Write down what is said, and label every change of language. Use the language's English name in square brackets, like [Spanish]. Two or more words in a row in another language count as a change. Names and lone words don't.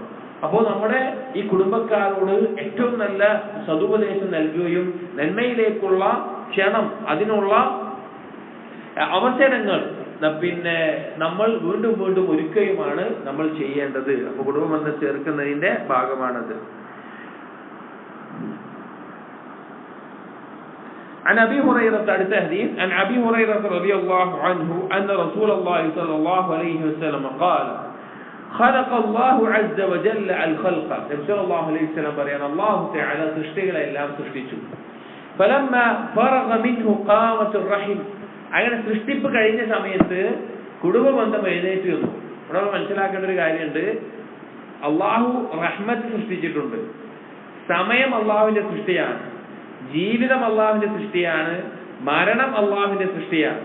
[Malayalam] അപ്പോൾ നമ്മുടെ ഈ കുടുംബക്കാരോട് ഏറ്റവും നല്ല സതുപദേശം നൽകുകയും നന്മയിലേക്കുള്ള ക്ഷണം, അതിനുള്ള അവസരങ്ങൾ പിന്നെ നമ്മൾ വീണ്ടും വീണ്ടും ഒരുക്കുകയുമാണ് നമ്മൾ ചെയ്യേണ്ടത്. അപ്പൊ കുടുംബബന്ധം ചേർക്കുന്നതിന്റെ ഭാഗമാണത്. [Arabic] عن أبي هريرة الحديث عن أبي هريرة رضي الله عنه أن رسول الله صلى الله عليه وسلم قال خلق الله عز وجل الخلق. صلى الله عليه وسلم بريان الله تعالى [Malayalam] سൃഷ്ടികൾ എല്ലാം സൃഷ്ടിച്ചു. [Arabic] فلما فرغ منه قامت الرحم. [Malayalam] അങ്ങനെ സൃഷ്ടിപ്പ് കഴിഞ്ഞ സമയത്ത് കുടുംബബന്ധം എഴുന്നേറ്റ് വന്നു. ഇവിടെ മനസ്സിലാക്കേണ്ട ഒരു കാര്യമുണ്ട്. അള്ളാഹു റഹ്മത്ത് സൃഷ്ടിച്ചിട്ടുണ്ട്. സമയം അള്ളാഹുവിന്റെ സൃഷ്ടിയാണ്. ജീവിതം അള്ളാഹുവിന്റെ സൃഷ്ടിയാണ്. മരണം അള്ളാഹുവിന്റെ സൃഷ്ടിയാണ്.